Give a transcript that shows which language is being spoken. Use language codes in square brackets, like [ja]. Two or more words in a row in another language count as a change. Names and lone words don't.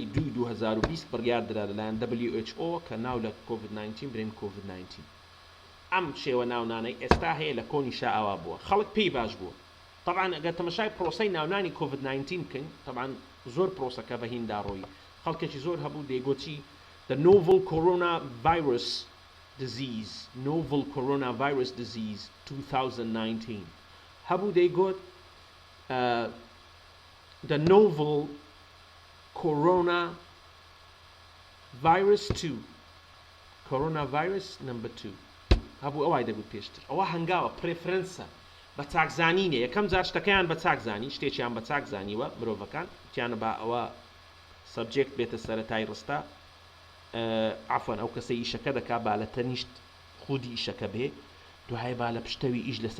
[ckb] دوای 2020 بڕیار درا لەلایەن WHO کە ناو لە کۆڤید-19 برێن کۆڤید-19 ئەم شێوە ناونانەی ئێستا هەیە لە کۆنی شائەوا بووە خەڵک پێی باش بووە طبعا ئەگەر تەماشای پرۆسەی ناونانی کۆڤید-19 بکەین طبعا زۆر پرۆسەکە بەهیندا ڕۆی خەڵکێکی زۆر هەبوو دەیگوتی [en] the novel coronavirus disease 2019 [ckb] هەبوو دەیگوت [en] the novel coronavirus 2 [ckb] هەبوو ئەوای دەبوو پێشتر ئەوە هەنگاوە پرێفرەنسە بە چاکزانینە یەکەم جار شتەکەیان بە چاکزانی شتێکیان بە چاکزانیوە مرۆڤەکان تیانە بە ئەوە سەبجێکت بێتە سەرەتای ڕستە عفوا ئەو کەسە ئیشەکە دەکا با لە تەنیشت خودی ئیشەکە بێ دوای با لە پشتەوی ئیش لە